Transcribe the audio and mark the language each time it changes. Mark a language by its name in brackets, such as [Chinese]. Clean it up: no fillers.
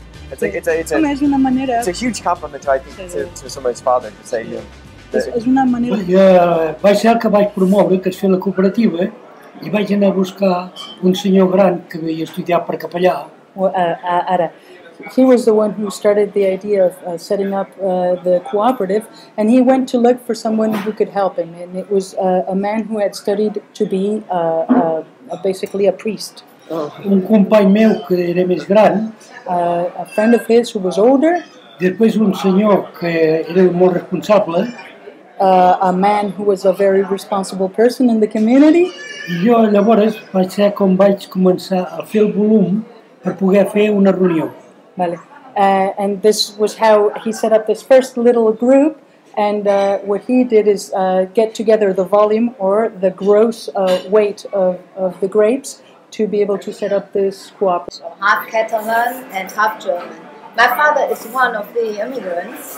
[English] It's a huge compliment, I think, to somebody's father to say, [Catalan] És una manera... Vaig ser el que vaig promoure, que es fer la cooperativa, i vaig anar a buscar un senyor gran que havia estudiat per capellà. [English] Ara, he was the one who started the idea of setting up the cooperative, and he went to look for someone who could help him, and it was a man who had studied to be basically a priest. [Catalan] Un company meu que era més gran. [English] A friend of his who was older. [Catalan] Després un senyor que era molt responsable. [English] A man who was a very responsible person in the community. [Catalan] I jo llavors vaig ser com vaig començar a fer el volum per poder fer una reunió. Vale. [English] And this was how he set up this first little group, and what he did is get together the volume or the gross weight of the grapes to be able to set up this cooperative. Half Catalan and half German. My father is one of the immigrants.